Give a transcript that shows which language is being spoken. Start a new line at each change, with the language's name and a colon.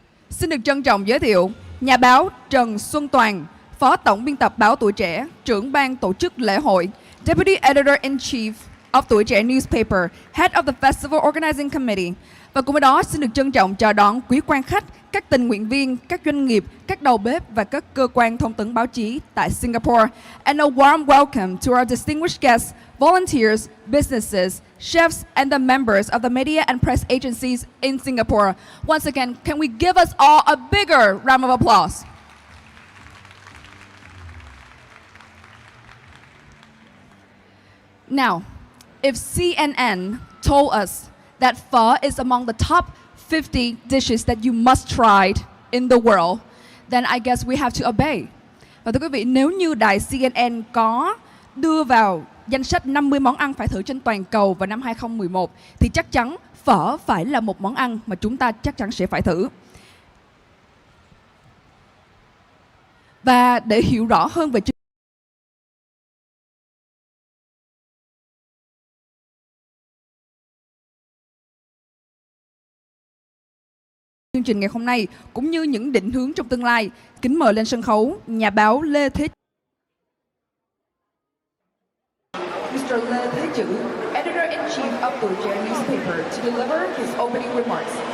Vietnamese: Xin được trân trọng giới thiệu nhà báo Trần Xuân Toàn, Phó Tổng biên tập báo Tuổi Trẻ, trưởng ban tổ chức lễ hội,
English: Deputy Editor-in-Chief of Tuổi Trẻ Newspaper, Head of the Festival Organizing Committee.
Vietnamese: Và cùng với đó xin được trân trọng chào đón quý quan khách, các tình nguyện viên, các doanh nghiệp, các đầu bếp và các cơ quan thông tấn báo chí tại Singapore.
English: And a warm welcome to our distinguished guests, volunteers, businesses, chefs, and the members of the media and press agencies in Singapore. Once again, can we give us all a bigger round of applause? Now, if CNN told us that pho is among the top 50 dishes that you must try in the world, then I guess we have to obey.
Vietnamese: Và thưa quý vị, nếu như đài CNN có đưa vào danh sách 50 món ăn phải thử trên toàn cầu vào năm 2011, thì chắc chắn phở phải là một món ăn mà chúng ta chắc chắn sẽ phải thử. Và để hiểu rõ hơn về chương trình ngày hôm nay cũng như những định hướng trong tương lai, kính mời lên sân khấu nhà báo Lê Thế Mr.
English: Lê Thế Chữ, Editor-in-Chief of Tuổi Trẻ Newspaper, to deliver his opening remarks.